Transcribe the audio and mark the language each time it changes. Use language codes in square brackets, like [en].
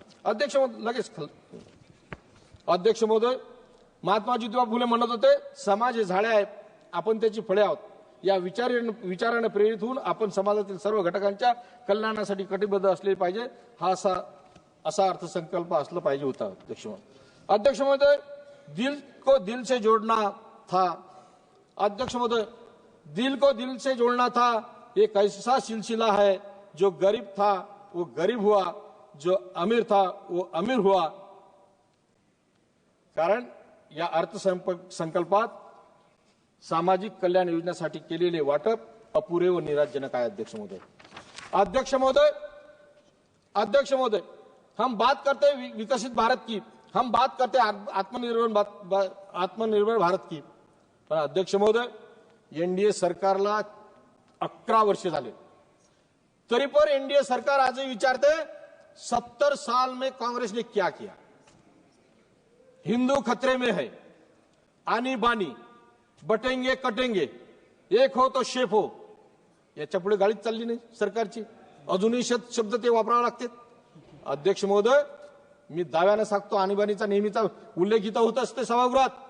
[mr] अध्यक्ष महोदय, महात्मा ज्योतिबा फुले म्हणत होते, समाज हे झाडे आहे, आपण त्याची फळे आहोत. या विचाराने प्रेरित होऊन आपण समाजातील सर्व घटकांच्या कल्याणासाठी कटिबद्ध असले पाहिजे, हा असा अर्थसंकल्प असला पाहिजे होता. [hi] अध्यक्ष महोदय, दिल को दिल से जोड़ना था. अध्यक्ष महोदय, दिल को दिल से जोड़ना था एक ऐसा सिलसिला है, जो गरीब था वो गरीब हुआ, जो अमीर था वो अमीर हुआ. [mr] कारण या अर्थसंकल्पात सामाजिक कल्याण योजनेसाठी केलेले वाटप अपुरे व निराशजनक आहे. [hi] अध्यक्ष महोदय, हम बात करते हैं विकसित भारत की, हम बात करते हैं आत्मनिर्भर भारत की. [mr] पण अध्यक्ष महोदय, एनडीए सरकारला 11 वर्ष झाले, तरी पण एनडीए सरकार आजही विचारते [hi] 70 साल में कांग्रेस ने क्या किया. हिंदू खतरे में है, आनी बानी, बटेंगे कटेंगे, एक हो तो शेप हो, [mr] याच्या पुढे गाडीच चालली नाही सरकारची. अजूनही शब्द ते वापरावे लागतात. अध्यक्ष महोदय, मी दाव्यानं सांगतो, आणीबाणीचा नेहमीचा उल्लेख इथं होत असते सभागृहात.